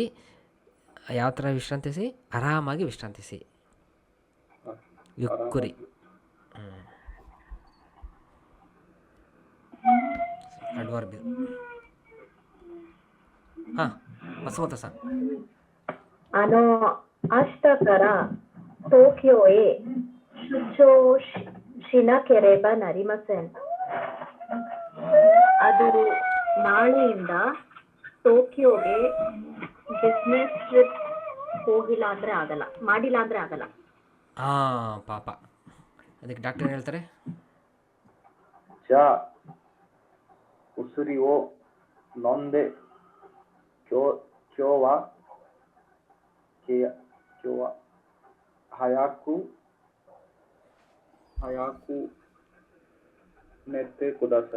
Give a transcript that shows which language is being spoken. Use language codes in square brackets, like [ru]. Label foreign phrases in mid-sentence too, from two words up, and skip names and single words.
[kn] ಯಾವ ಥರ ವಿಶ್ರಾಂತಿಸಿ? ಆರಾಮಾಗಿ ವಿಶ್ರಾಂತಿಸಿ. ಯುಕ್ಕುರಿ. ಅಡ್ವರ್ಬ್ ಇದು. ಹಾಂ, ಮಸುಮತ ಸಾ. [ja] 明日から東京へ出張しなければなりません。 [kn] ಅದು ನಾಳೆಯಿಂದ ಟೋಕಿಯೋಗೆ [en] business trip [kn] ಮಾಡಿಲ್ಲ ಅಂದ್ರೆ ಆಗಲ್ಲ. ಹಾಂ, ಪಾಪ. ಅದಕ್ಕೆ ಡಾಕ್ಟರ್ ಏನು ಹೇಳ್ತಾರೆ? [ja] じゃあ薬を飲んで今日は早く寝てください.